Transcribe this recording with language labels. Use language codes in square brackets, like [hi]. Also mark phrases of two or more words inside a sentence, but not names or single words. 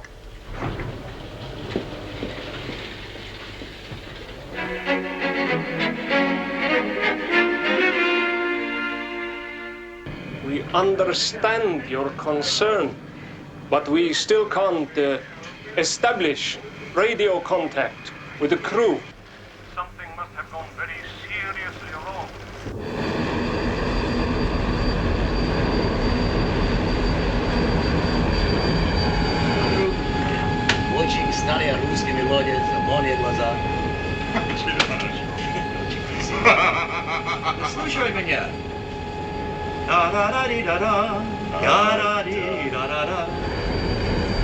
[en] We understand your concern, but we still can't establish radio contact with the crew. Something must have gone very seriously wrong. [ru] Очень старая русская мелодия, зеленые глаза. Слушай меня. Да-да-да-ди-да-да, да-да-ди-да-да-да.